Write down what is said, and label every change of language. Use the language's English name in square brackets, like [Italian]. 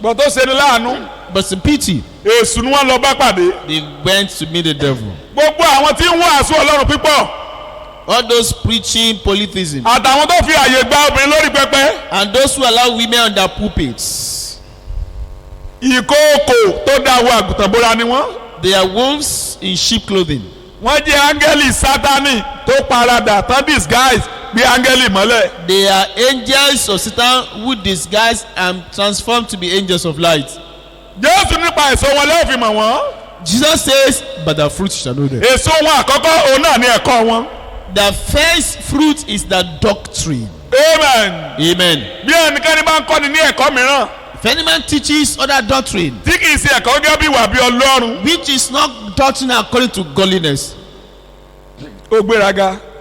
[Yoruba] bọ̀ tó ṣe ni láàánú [English] But in pity, [Yoruba] èṣù ni wọ́n lọ bá pàdé. [English] they went to meet the devil. [Yoruba] gbogbo àwọn tí ń wàásù ọlọ́run pípọ̀ [English] All those preaching polytheism [Yoruba] àtàwọn tó fi àyè gba obìnrin lórí pẹpẹ. [English] and those who allow women on their pulpits. [Yoruba] ìkookò tó dá àwọn àgùntàn bóra ni wọ́n. [English] They are wolves in sheep clothing. [Yoruba] wọ́n jẹ́ áńgẹ́lì sátani tó paradà tán disguise bí áńgẹ́lì mọ́lẹ̀. [English] They are angels of Satan who disguise and transform to be angels of light. [Yoruba] jésù nípa èso wọn lẹ́yìn fi mọ̀ wọ́n. [English] Jesus says, by their fruit you shall know them. [Yoruba] èso wọn àkọ́kọ́ òun náà ní ẹ̀kọ́ wọn. [English] The first fruit is the doctrine. amen. Amen. [Yoruba] bí ẹnikẹ́ni bá ń kọ́ni ní ẹ̀kọ́ mìíràn [English] If any man teaches other doctrine, [Yoruba] tí kì í ṣe ẹ̀kọ́ gẹ́gẹ́ bí ìwà bí ọlọ́run [English] which is not doctrine according to godliness, [Yoruba] ó gbéraga